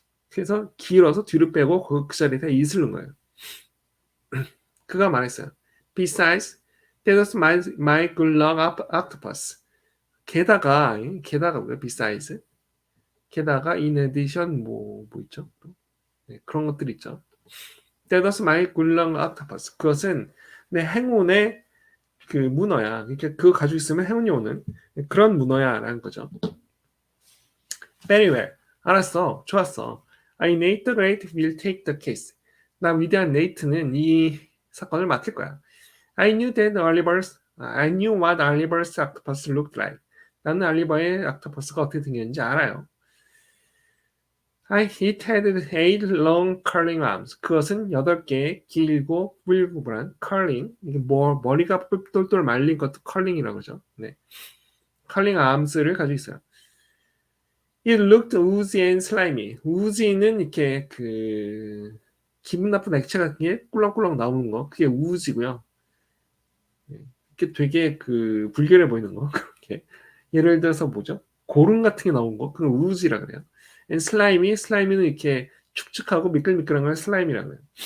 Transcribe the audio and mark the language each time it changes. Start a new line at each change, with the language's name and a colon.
Korean: 그래서 길어서 뒤로 빼고 그 자리에다 it을 넣은 거예요. 그가 말했어요.
English: Besides, that was my good luck octopus.
Korean: 게다가 뭐야? Besides. 게다가
English: in addition
Korean: 뭐 있죠? 네, 그런 것들 있죠.
English: That was my good luck octopus.
Korean: 그것은 내 행운의 그 문어야. 그러니까 그거 가지고 있으면 행운이 오는 그런 문어야라는 거죠.
English: Very well.
Korean: 알았어. 좋았어.
English: I, Nate the Great, will take the case.
Korean: 나 위대한 네이트는 이 사건을 맡을 거야.
English: I knew what Oliver's octopus looked like.
Korean: 나는 알리버의 octopus가 어떻게 생겼는지 알아요.
English: It had 8 long curling arms.
Korean: 그것은 8개의 길고 구불구불한 curling. 이게 머리가 똘똘 말린 것도 curling이라고 그러죠. 네. curling arms를 가지고 있어요.
English: It looked oozy and slimy.
Korean: oozy는 이렇게 그 기분 나쁜 액체 같은 게 꿀렁꿀렁 나오는 거. 그게 oozy고요. 이게 되게 그 불결해 보이는 거. 그렇게. 예를 들어서 뭐죠? 고름 같은 게 나온 거. 그건 oozy라 그래요.
English: And slimy
Korean: 는 이렇게 축축하고 미끌미끌한 걸 slime이라 그래요.